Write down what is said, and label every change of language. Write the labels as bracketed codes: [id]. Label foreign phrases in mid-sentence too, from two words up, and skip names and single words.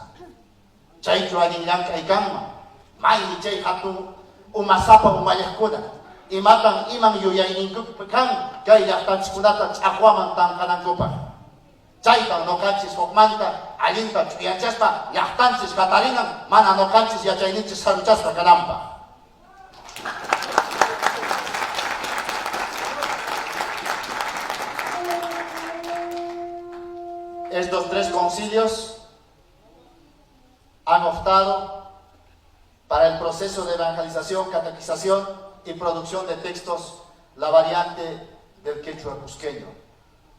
[qu] Chaychu allinllanqa kanman maymi chay hatun umasapa umayaqkuna imatan iman yuyayninkupi kan kay llaqtanchikkunata ch'aqwaman tanqanankupaq. Chaytan noqanchis hukmanta allinta ch'uyanchaspa llaqtanchis qatarinan mana noqanchis yachayninchis saruchasqa kananpaq. [es] Estos tres concilios han optado para el proceso de evangelización, catequización y producción de textos la variante del quechua cusqueño.